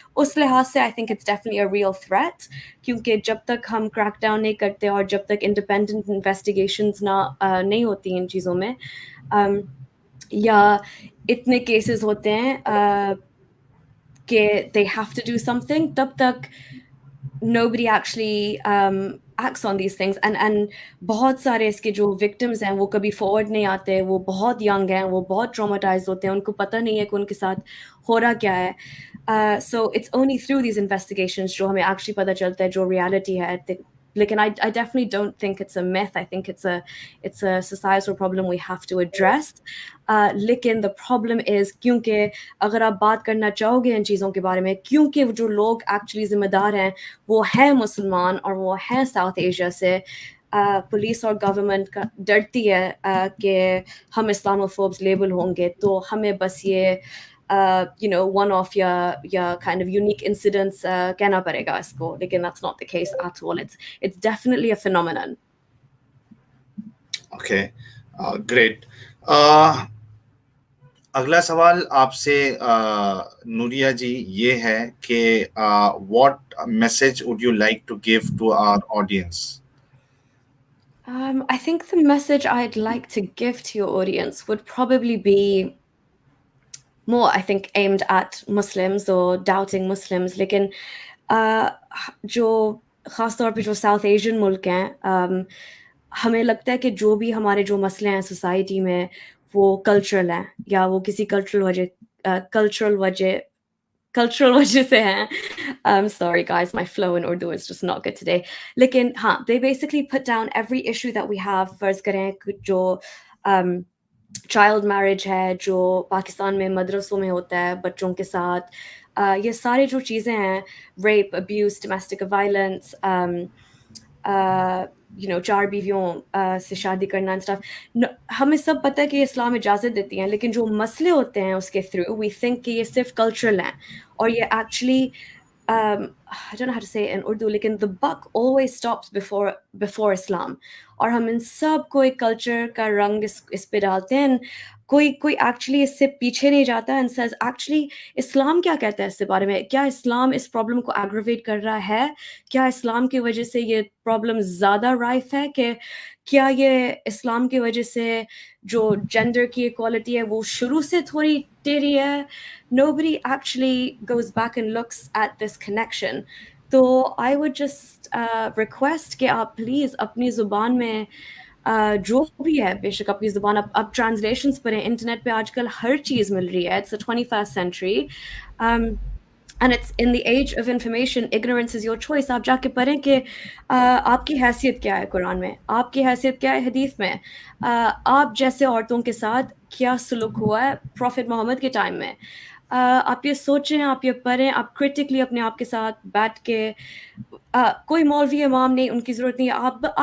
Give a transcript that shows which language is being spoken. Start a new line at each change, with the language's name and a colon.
Hindi: उस लिहाज से
English: I think it's definitely a real threat,
Hindi: क्योंकि जब तक हम क्रैक डाउन नहीं करते और जब तक इंडिपेंडेंट इन्वेस्टिगेशंस नहीं होती इन चीज़ों में, या इतने केसेस होते हैं कि
English: they have to do something,
Hindi: तब तक
English: nobody actually acts on these things, and
Hindi: बहुत सारे इसके जो victims हैं वो कभी forward नहीं आते, वो बहुत young हैं, वो बहुत traumatized होते हैं, उनको पता नहीं है कि उनके साथ हो रहा क्या है।
English: So it's only through these investigations
Hindi: जो हमें
English: actually
Hindi: पता चलता है जो
English: reality है। लेकिन I definitely don't think it's a myth. I think it's a societal problem we have to address.
Hindi: लेकिन
English: the problem is,
Hindi: क्योंकि अगर आप बात करना चाहोगे इन चीज़ों के बारे में, क्योंकि जो लोग एक्चुअली जिम्मेदार हैं वो हैं मुसलमान और वो हैं साउथ एशिया से, पुलिस और गवर्नमेंट का डरती है कि हम इस्लामोफोब्स लेबल होंगे, तो हमें बस ये
English: one off या kind of unique incidents
Hindi: कहना पड़ेगा इसको, लेकिन
English: that's not the case at all. It's definitely a phenomenon. Okay, great.
Hindi: अगला सवाल आपसे नूरिया जी ये है कि
English: what message would you like to give to our audience? I think the message I'd like to give to your audience would probably be more, I think, aimed at Muslims or doubting Muslims.
Hindi: लेकिन जो ख़ास तौर पे जो south Asian मुल्क हैं, हमें लगता है कि जो भी हमारे जो मसले हैं सोसाइटी में वो कल्चरल हैं या वो किसी कल्चरल वजह से हैं.
English: I'm sorry guys, my flow in Urdu is just not good today.
Hindi: लेकिन हाँ,
English: they basically put down every issue that we have.
Hindi: फर्ज करें जो चाइल्ड मैरिज है जो पाकिस्तान में मदरसों में होता है बच्चों के साथ, ये सारी जो चीज़ें हैं, रेप, अब्यूज़, डोमेस्टिक वायलेंस, चार बीवियों से शादी करना एंड स्टफ, हमें सब पता है कि इस्लाम इजाज़त देती हैं, लेकिन जो मसले होते हैं उसके थ्रू वी थिंक कि ये सिर्फ कल्चरल हैं और ये actually
English: I don't know how to say it in Urdu,
Hindi: लेकिन
English: the buck always stops before Islam.
Hindi: और हम इन सब को एक कल्चर का रंग इस पे डालते हैं. कोई एक्चुअली इससे पीछे नहीं जाता एंड सेज एक्चुअली इस्लाम क्या कहता है इसके बारे में, क्या इस्लाम इस प्रॉब्लम को एग्रवेट कर रहा है, क्या इस्लाम की वजह से ये प्रॉब्लम ज़्यादा राइफ है, कि क्या ये इस्लाम की वजह से जो जेंडर की इक्वालिटी है वो शुरू से थोड़ी टेढ़ी है.
English: Nobody actually goes back and looks at this connection.
Hindi: तो
English: I would just request
Hindi: कि आप प्लीज़ अपनी ज़ुबान में जो भी है, बेशक अपनी ज़ुबान आप ट्रांसलेशंस पढ़ें. इंटरनेट पे आजकल हर चीज़ मिल रही है.
English: It's the 21st century. And it's in the age of information, ignorance is your choice.
Hindi: आप जाके पढ़ें कि आपकी हैसियत क्या है कुरान में, आपकी हैसियत क्या है हदीस में, आप जैसे औरतों के साथ क्या सलूक हुआ है प्रॉफिट मोहम्मद के टाइम में. आप ये सोचें, आप ये पढ़ें, आप क्रिटिकली अपने आप के साथ बैठ के, कोई मौलवी इमाम नहीं, उनकी ज़रूरत नहीं है.